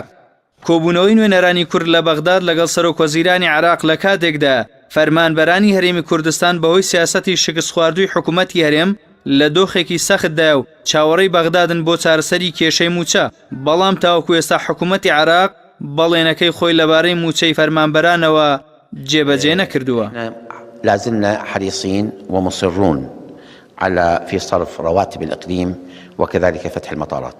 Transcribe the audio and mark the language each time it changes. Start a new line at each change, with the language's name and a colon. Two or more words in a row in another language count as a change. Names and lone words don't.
Central Kurdish: کۆبوونەوەی نوێنەرانی کورد لە بەغداد لەگەڵ سەرۆکوەزیرانی عێراق لە کاتێکدا فەرمانبەرانی هەرێمی کوردستان بەهۆی سیاسەتی شکست خواردووی حکوومەتی هەرێم لە دۆخێکی سەختدا و چاوەڕێی بەغدادن بۆ چارەسەری کێشەی موچە بەڵام تاوەکو ئێستا حکوومەتی عێراق بەڵێنەکەی خۆی لەبارەی موچەی فەرمانبەرانەوە جێبەجێ نەکردووە.
Arabic: لازلنا حريصين ومصرون على في صرف رواتب الإقليم وكذلك فتح المطارات.